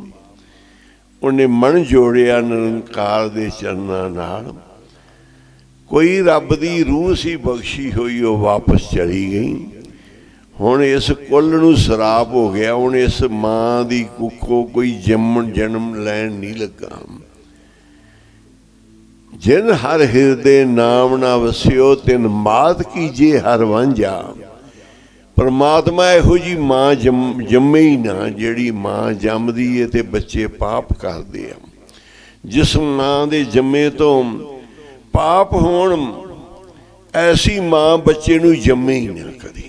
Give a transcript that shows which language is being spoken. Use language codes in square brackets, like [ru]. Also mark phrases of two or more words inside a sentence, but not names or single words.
[pa] ਉਹਨੇ ਮਨ ਜੋੜਿਆ ਨਿਰੰਕਾਰ ਦੇ ਚਰਨਾਂ ਨਾਲ। ਕੋਈ ਰੱਬ ਦੀ ਰੂਹ ਸੀ ਬਖਸ਼ੀ ਹੋਈ, ਉਹ ਵਾਪਸ ਚਲੀ ਗਈ। ਹੁਣ ਇਸ ਕੁੱਲ ਨੂੰ ਸਰਾਪ ਹੋ ਗਿਆ। ਹੁਣ ਇਸ ਮਾਂ ਦੀ ਕੁੱਖੋਂ ਕੋਈ ਜਨਮ ਲੈਣ ਨਹੀਂ ਲੱਗਾ। ਜਿਨ ਹਰ ਹਿਰਦੇ ਨਾਮ ਨਾ ਵਸਿਓ ਤਿਨ ਮਾਤ ਕੀਜੇ ਹਰ ਵਾਂਝਾ। ਪਰਮਾਤਮਾ ਇਹੋ ਜੀ ਮਾਂ ਜੰਮੇ ਹੀ ਨਾ ਜਿਹੜੀ ਮਾਂ ਜੰਮਦੀ ਹੈ ਤੇ ਬੱਚੇ ਪਾਪ ਕਰਦੇ ਆ। ਜਿਸ ਮਾਂ ਦੇ ਜੰਮੇ ਤੋ ਪਾਪ ਹੋਣ ਐਸੀ ਮਾਂ ਬੱਚੇ ਨੂੰ ਜੰਮੇ ਹੀ ਨਾ ਕਦੀ।